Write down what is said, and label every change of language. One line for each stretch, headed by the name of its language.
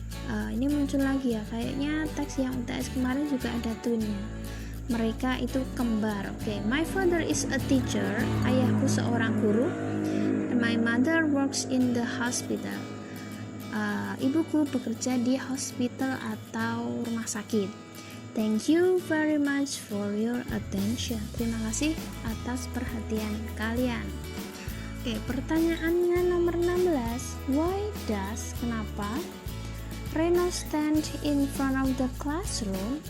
Indonesian: Ini muncul lagi ya, kayaknya teks yang UTS kemarin juga ada twinnya. Mereka itu kembar.
English: Oke, my father is a teacher.
Indonesian: Ayahku seorang guru.
English: And my mother works in the hospital.
Indonesian: Ibuku bekerja di hospital atau rumah sakit.
English: Thank you very much for your attention.
Indonesian: Terima kasih atas perhatian kalian. Oke, pertanyaannya nomor 16.
English: Why does,
Indonesian: kenapa
English: Reno stand in front of the classroom?